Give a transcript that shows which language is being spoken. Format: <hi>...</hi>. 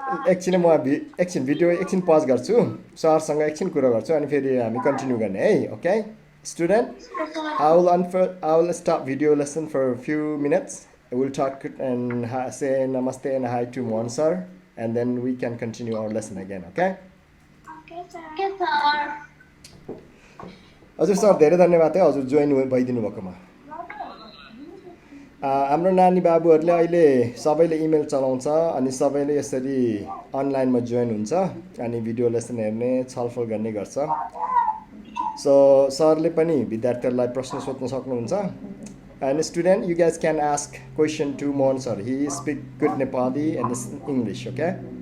<ne>एकछिन म एकछिन भिडियो एकछिन पज गर्छु, सरसँग एकछिन कुरा गर्छु अनि फेरि हामी कन्टिन्यू गर्ने है.</ne> <en>Okay student, I will stop video lesson for a few minutes. We'll talk and say namaste and hi to Mohan sir, and then we can continue our lesson again. Okay? Okay, sir.</en> <ne>हजुर sir धेरै धन्यवाद है हजुर join भइदिनु भएकोमा. हाम्रो नानी बाबुहरूले अहिले सबैले इमेल चलाउँछ अनि सबैले यसरी अनलाइनमा जोइन हुन्छ अनि भिडियो लेसन हेर्ने छलफल गर्ने गर्छ. सो सरले पनि विद्यार्थीहरूलाई प्रश्न सोध्न सक्नुहुन्छ.</ne> <en>And student, you guys can ask question to Mohan sir. He speak good Nepali and English, okay?</en>